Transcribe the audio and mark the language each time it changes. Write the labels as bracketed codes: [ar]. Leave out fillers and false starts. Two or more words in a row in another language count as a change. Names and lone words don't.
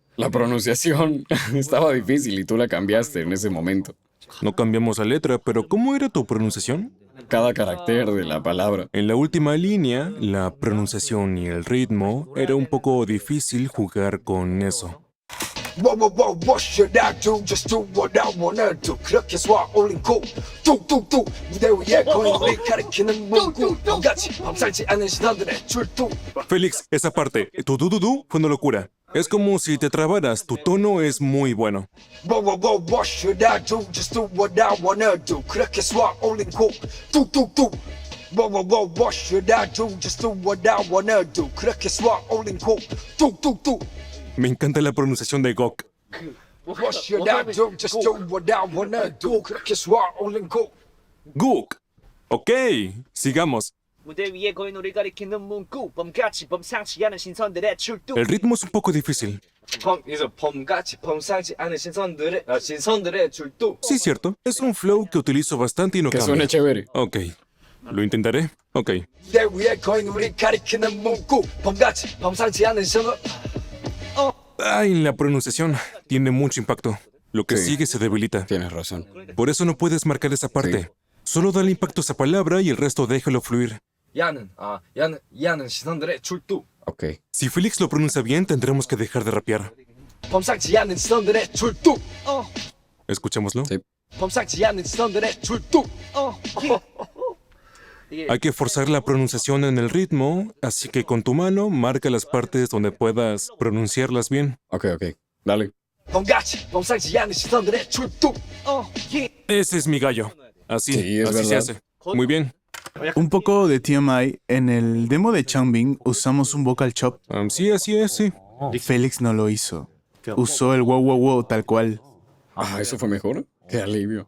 [es] La pronunciación estaba difícil y tú la cambiaste en ese momento. No cambiamos la letra, pero ¿cómo era tu pronunciación? Cada carácter de la palabra. En la última línea, la pronunciación y el ritmo era un poco difícil jugar con eso. [en] What should I do? Just do what I wanna do. [ko] 그렇게 쏴 올린 고 뚝뚝뚝 무대 위에 거인 우리 가리키는 문구 같이 밤살지 않은 신호들의 출두. [es] Félix, esa parte, tu du fue una locura. Es como si te trabaras, tu tono es muy bueno. [en] What should I do? Just do what I wanna do. [ko] 그렇게 쏴 올린 고 뚝뚝뚝. [en] What should I do? Just do what I wanna do. [ko] 그렇게 쏴 올린 고 뚝뚝뚝. [es] Me encanta la pronunciación de Gok. [en] What should I do? Just do what I wanna do. [ko] 그렇게 쏴 올린 고. [es] Gok. Ok, sigamos. [ko] 무대 위에 거인 우리 가리키는 문구 범같이 범상치 않은 신선들의 출두. [es] El ritmo es un poco difícil. [ko] 범같이 범상치 않은 신선들의 출두. [es] Sí, cierto. Es un flow que utilizo bastante y no Que cambia. suene chévere. Ok. Lo intentaré. Ok. 무대 위에 거인 우리 가리키는 문구 범같이 범상치 않은 신선. Ay, la pronunciación tiene mucho impacto. Lo que Sí. sigue se debilita. Tienes razón. Por eso no puedes marcar esa parte. Sí. Solo dale impacto a esa palabra y el resto déjalo fluir. [ko] 야는 시선들의 출두. [es] Ok. Si Félix lo pronuncia bien, tendremos que dejar de rapear. [ko] 범상치 않은 시선들의 출두. [es] Escuchémoslo. Sí. [ko] 범상치 않은 시선들의 출두. [es] Hay que forzar la pronunciación en el ritmo, así que con tu mano marca las partes donde puedas pronunciarlas bien. Ok. Dale. [ko] 범같이 범상치 않은 시선들의 출두. [es] Ese es mi gallo. Así, Sí, es así se verdad. hace. Muy bien. Un poco de TMI, en el demo de Changbin usamos un [en] vocal chop. [es] Sí, así es, sí. Félix no lo hizo. Usó el wow wow wow tal cual. Ah, ¿eso fue mejor? Qué alivio.